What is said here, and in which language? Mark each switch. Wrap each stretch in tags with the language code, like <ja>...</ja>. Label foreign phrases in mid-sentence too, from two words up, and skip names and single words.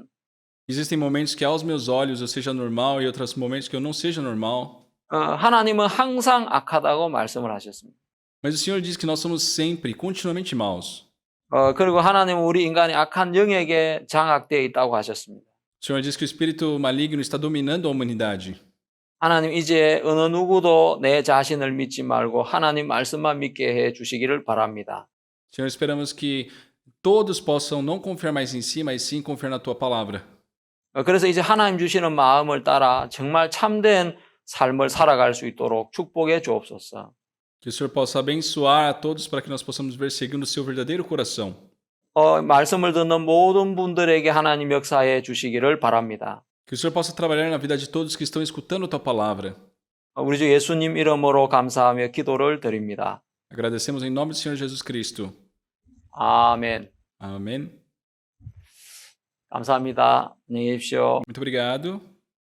<pt>Existem momentos que aos meus olhos eu seja normal e outros momentos que eu não seja normal.</pt> <ko>하나님은 항상 악하다고 말씀을 하셨습니다.</ko> <pt>Mas o Senhor diz que nós somos sempre, continuamente maus.</pt> <ko>그리고 하나님은 우리 인간이 악한 영역에 장악되어 있다고 하셨습니다.</ko> <pt>O Senhor diz que o espírito maligno está dominando a humanidade.</pt> <ko>하나님 이제 어느 누구도 내 자신을 믿지 말고 하나님 말씀만 믿게 해 주시기를 바랍니다.</ko> <pt>Senhor, esperamos que todos possam não confiar mais em si, mas sim confiar na tua palavra.</pt> <ko>그래서 이제 하나님 주시는 마음을 따라 정말 참된 삶을 살아갈 수 있도록 축복해 주옵소서.</ko> <pt>Que o Senhor possa abençoar a todos para que nós possamos ver segundo o seu verdadeiro coração.</pt> <ko>말씀을 듣는 모든 분들에게 하나님 역사해 주시기를 바랍니다.</ko> <pt>Que o Senhor possa trabalhar na vida de todos que estão escutando a tua palavra.</pt> <ko>우리 주 예수님 이름으로 감사하며 기도를 드립니다.</ko> <pt>Agradecemos em nome do Senhor Jesus Cristo.</pt> <ko>아멘.</ko> <pt>Amém.</pt> <ko>감사합니다. 안녕히 계십시오.</ko> <pt>Muito obrigado.</pt>